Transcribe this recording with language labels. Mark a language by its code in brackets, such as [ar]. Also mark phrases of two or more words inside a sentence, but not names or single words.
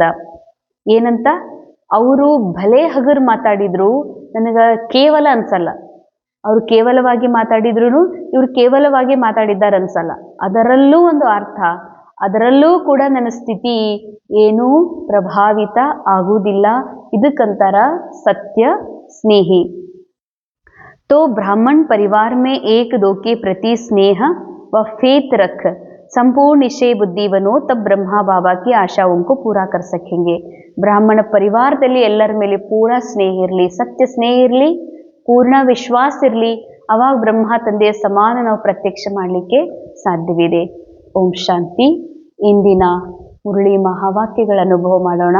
[kn] ಏನಂತ, ಅವರು ಭಲೆ ಹಗರ್ ಮಾತಾಡಿದ್ರು ನನಗೆ ಕೇವಲ ಅನ್ಸಲ್ಲ, ಅವ್ರು ಕೇವಲವಾಗಿ ಮಾತಾಡಿದ್ರು ಇವ್ರು ಕೇವಲವಾಗಿ ಮಾತಾಡಿದ್ದಾರೆ ಅನ್ಸಲ್ಲ. ಅದರಲ್ಲೂ ಒಂದು ಅರ್ಥ, ಅದರಲ್ಲೂ ಕೂಡ ನನ್ನ ಸ್ಥಿತಿ ಏನೂ ಪ್ರಭಾವಿತ ಆಗುವುದಿಲ್ಲ. ಇದಕ್ಕಂತಾರ ಸತ್ಯ ಸ್ನೇಹಿ. [hi] तो ब्राह्मण परिवार में एक दो के प्रति स्नेह व फेत रख संपूर्ण निश्चय बुद्धि बनो, तब ब्रह्मा बाबा की आशाओं को पूरा कर सकेंगे. [kn] ಬ್ರಾಹ್ಮಣ ಪರಿವಾರದಲ್ಲಿ ಎಲ್ಲರ ಮೇಲೆ ಪೂರ ಸ್ನೇಹ ಇರಲಿ, ಸತ್ಯ ಸ್ನೇಹ ಇರಲಿ, ಪೂರ್ಣ ವಿಶ್ವಾಸ ಇರಲಿ, ಅವಾಗ ಬ್ರಹ್ಮ ತಂದೆಯ ಸಮಾನ ನಾವು ಪ್ರತ್ಯಕ್ಷ ಮಾಡಲಿಕ್ಕೆ ಸಾಧ್ಯವಿದೆ. ಓಂ ಶಾಂತಿ. ಇಂದಿನ ಮುರಳಿ ಮಹಾವಾಕ್ಯಗಳ ಅನುಭವ ಮಾಡೋಣ.